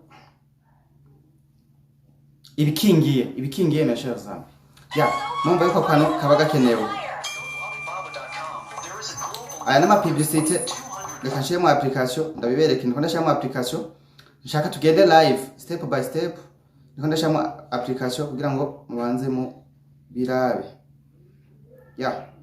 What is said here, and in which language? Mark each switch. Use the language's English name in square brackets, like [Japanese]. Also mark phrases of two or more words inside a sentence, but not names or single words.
[Rundi] ibikingiye mesha sana ya mumva yuko kano kaba gakenewe aya nama publicity reka nshire mu application ndabibereke ndiko ndashira mu application nshaka tugende live [English] step by step [Rundi] ndiko ndashira mu application kugira ngo mubanze mu birabe ya